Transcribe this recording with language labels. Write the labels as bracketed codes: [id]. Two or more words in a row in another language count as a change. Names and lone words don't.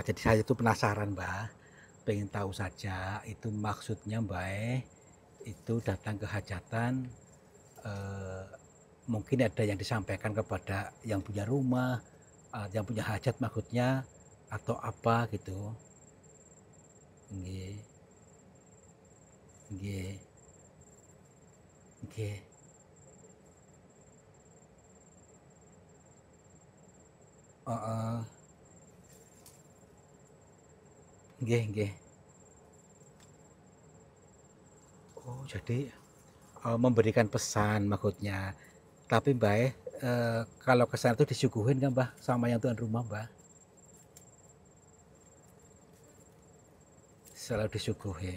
[id] Jadi saya itu penasaran Mbah, pengen tahu saja itu maksudnya Mbah itu datang ke hajatan. Mungkin ada yang disampaikan kepada yang punya rumah, yang punya hajat maksudnya, atau apa gitu. Nggih. Heeh. Nggih. Oh, jadi memberikan pesan maksudnya. Tapi Mbah kalau ke sana tuh disuguhin kan Mbah sama yang tuan rumah Mbah? Selalu disuguhin.